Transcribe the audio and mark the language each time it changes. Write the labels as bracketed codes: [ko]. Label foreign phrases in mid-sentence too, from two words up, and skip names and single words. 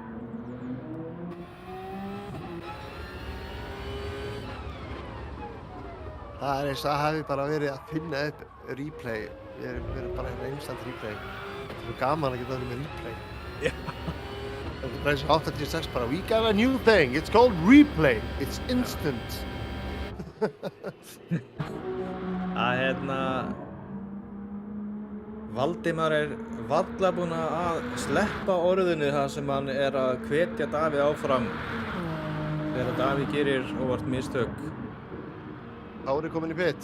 [is] Það er eins að hafi bara verið að finna upp replay. Við erum bara hérna [en] instant replay. [is] Það er svo gaman að geta verið með replay. Já. Það er bara eins og 86 bara, [en] we got a new thing, it's called replay, it's instant. [is] Að Valdimar er varla búinn að sleppa orðinu þar sem hann er að hvetja Davíð áfram þegar Davíð gerir óvart mistök. Kári kominn í pit.